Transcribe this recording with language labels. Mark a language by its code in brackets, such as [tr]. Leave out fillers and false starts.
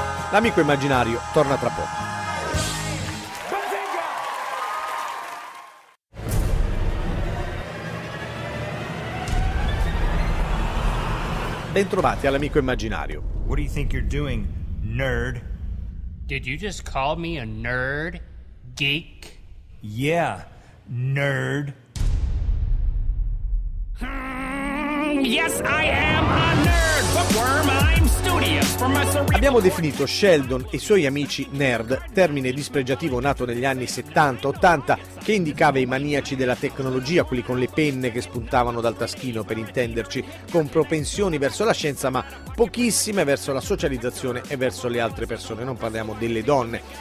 [it] L'amico immaginario torna tra poco. Bentrovati all'amico immaginario. [en] What do you think you're doing, nerd? Did you just call me a nerd? Geek? Yeah, nerd. Yes, I am a nerd, bookworm. I'm studious for my cerebral. [it] Abbiamo definito Sheldon e suoi amici nerd, termine dispregiativo nato negli anni 70-80, che indicava i maniaci della tecnologia, quelli con le penne che spuntavano dal taschino, per intenderci, con propensioni verso la scienza ma pochissime verso la socializzazione e verso le altre persone, non parliamo delle donne.